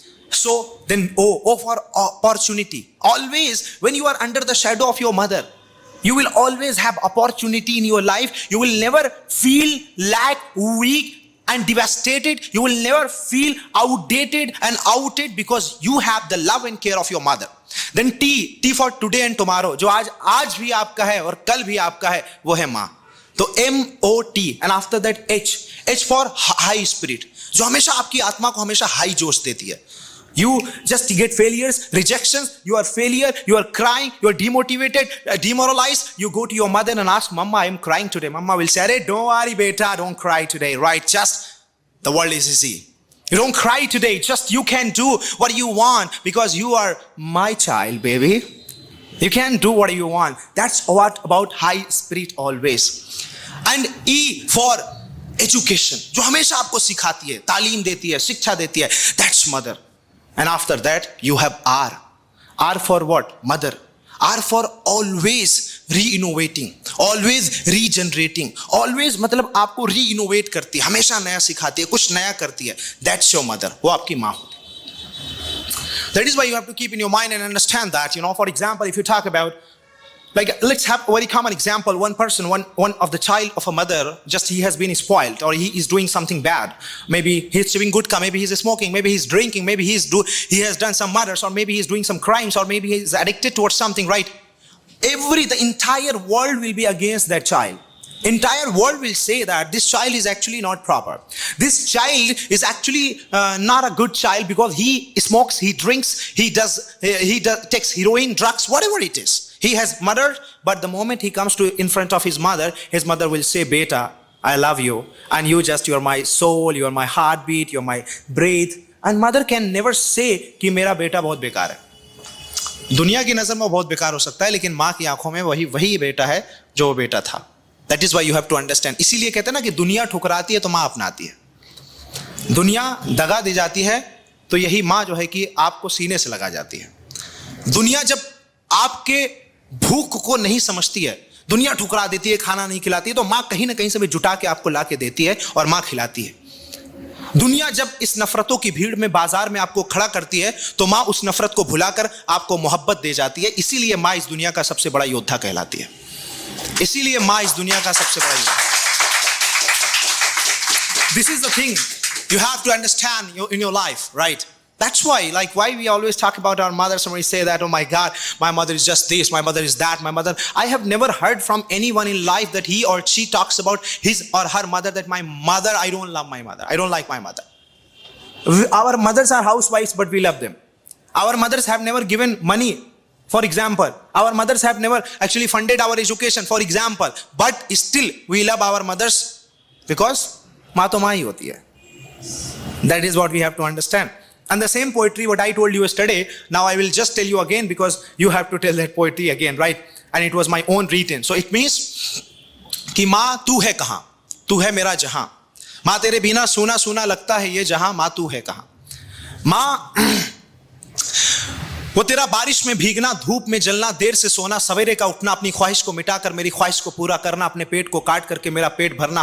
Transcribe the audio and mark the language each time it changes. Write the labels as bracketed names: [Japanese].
[English] So then O for opportunity. Always when you are under the shadow of your mother, you will always have opportunity in your life. You will never feel lack, weak and devastated. You will never feel outdated and outed because you have the love and care of your mother. Then T for today and tomorrow. [Hindi] जो आज भी आपका है और कल भी आपका है, वो है माँ. तो [English] MOT and after that H for high spirit, [Hindi] जो हमेशा आपकी आत्मा को हमेशा हाई जोश देती है. [English] You just get failures, rejections, you are failure, you are crying, you are demotivated, demoralized. You go to your mother and ask, Mama, I am crying today. Mama will say, Arey, don't worry, beta, don't cry today, right? Just, the world is easy. You don't cry today, just you can do what you want because you are my child, baby. You can do what you want. That's what about high spirit always. And E for education, [Hindi] जो हमेशा आपको सिखाती है, तालीम देती है, शिक्षा देती है. [English] That's mother. And after that, you have R. R for what? Mother. R for always re-innovating, always regenerating, always [Hindi] मतलब आपको re-innovate करती है, हमेशा नया सिखाती है, कुछ नया करती है. [English] That's your mother. [Hindi] वो आपकी माँ होती है. [English] That is why you have to keep in your mind and understand that. For example, if you talk about, like, let's have a very common example. One person, one of the child of a mother, just he has been spoiled, or he is doing something bad. Maybe he's chewing gutka, maybe he's smoking, maybe he's drinking, maybe he has done some murders, or maybe he's doing some crimes, or maybe he's addicted towards something, right? The entire world will be against that child. Entire world will say that this child is actually not proper. This child is actually not a good child because he smokes, he drinks, he takes heroin, drugs, whatever it is. He has murdered, but the moment he comes in front of his mother will say, Beta, I love you, and you're my soul, you're my heartbeat, you're my breath. And mother can never say [Hindi] कि मेरा बेटा बहुत बेकार है. दुनिया की नजर में वो बहुत बेकार हो सकता है, लेकिन माँ की आंखों में वही बेटा है जो वो बेटा था. [English] That is why you have to understand. [Hindi] इसीलिए कहते हैं ना कि दुनिया ठुकराती है तो माँ अपनाती है. दुनिया दगा दी जाती है तो यही माँ जो है कि आपको सीने से लगा जाती है. दुनिया जब आपके भूख को नहीं समझती है, दुनिया ठुकरा देती है, खाना नहीं खिलाती है, तो माँ कहीं ना कहीं से भी जुटा के आपको ला के देती है और माँ खिलाती है. दुनिया जब इस नफरतों की भीड़ में बाजार में आपको खड़ा करती है तो माँ उस नफरत को भुलाकर आपको मोहब्बत दे जाती है. इसीलिए माँ इस दुनिया का सबसे बड़ा योद्धा कहलाती है. इसीलिए माँ इस दुनिया का सबसे बड़ा योद्धा. [English] This is the thing you have to understand in your life, right? That's why we always talk about our mothers and we say that, oh my God, my mother is just this, my mother is that, my mother. I have never heard from anyone in life that he or she talks about his or her mother, that my mother, I don't love my mother, I don't like my mother. Our mothers are housewives, but we love them. Our mothers have never given money, for example. Our mothers have never actually funded our education, for example. But still, we love our mothers because [Hindi] माँ तो माँ ही होती है. [English] That is what we have to understand. And the same poetry what I told you yesterday, now I will just tell you again because you have to tell that poetry again, right? And it was my own written. So it means [Hindi] कि माँ तू है कहाँ, तू है मेरा जहां, माँ तेरे बिना सूना सूना लगता है ये जहां, माँ तू है कहाँ. माँ वो तेरा बारिश में भीगना, धूप में जलना, देर से सोना, सवेरे का उठना, अपनी ख्वाहिश को मिटाकर मेरी ख्वाहिश को पूरा करना, अपने पेट को काट करके मेरा पेट भरना.